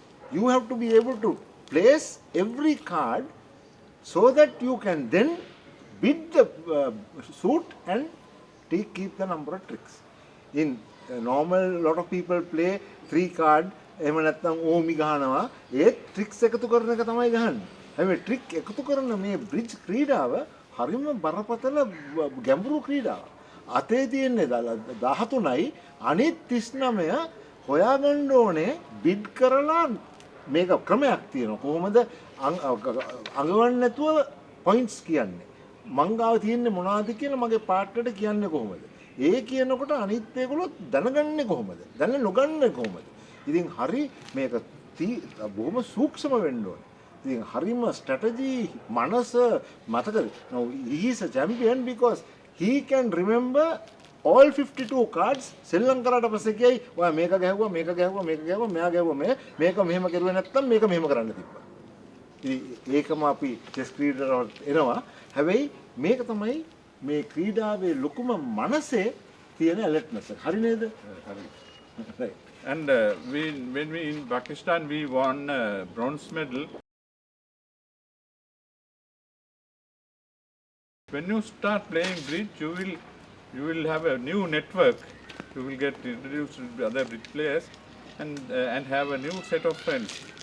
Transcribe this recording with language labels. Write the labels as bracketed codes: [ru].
[en] You have to be able to place every card so that you can then bid the suit and keep the number of tricks. In normal, lot of people play 3 card, [si] එහෙම නැත්නම් ඕමි ගහනවා. ඒ tricks එකතු කරන එක තමයි ගහන්නේ. හැබැයි trick එකතු කරන මේ බ්‍රිජ් ක්‍රීඩාව හරිම බරපතල ගැඹුරු ක්‍රීඩාවක්. අතේ තියෙන්නේ 13යි අනිත් 39 හොයාගන්න ඕනේ බිඩ් කරලා මේක ක්‍රමයක් තියෙනවා. කොහොමද අඟවන්න නැතුව පොයින්ට්ස් කියන්නේ. මං ගාව තියෙන්නේ මොනවද කියලා මගේ පාර්ට්නර්ට කියන්නේ කොහොමද? ඒ කියනකොට අනිත් ඒගොල්ලෝ දැනගන්නේ කොහොමද? දැන නොගන්නේ කොහොමද? ඉතින් හරි මේක බොහොම සූක්ෂම වෙන්න ඕනේ. ඉතින් හරිම ස්ට්‍රැටජි මනස මතකද? [en] Now he is a champion because he can remember all 52 cards. [si] සෙල්ලම් කරාට පස්සේ කියයි ඔයා මේක ගැහුවා මේක ගැහුවා මේක ගැහුවා මෙයා ගැහුවා මේක මෙහෙම කරුවේ නැත්තම් මේක මෙහෙම කරන්න තිබ්බා. ඉතින් ඒකම අපි ටෙස්ට් ක්‍රීඩාවට එනවා. හැබැයි මේක තමයි මේ ක්‍රීඩාවේ ලොකුම මනසේ තියෙන alertness. හරි නේද? හරි. Right. [en] And when we in Pakistan, we won bronze medal. When you start playing bridge, you will have a new network. You will get introduced to other bridge players, and have a new set of friends.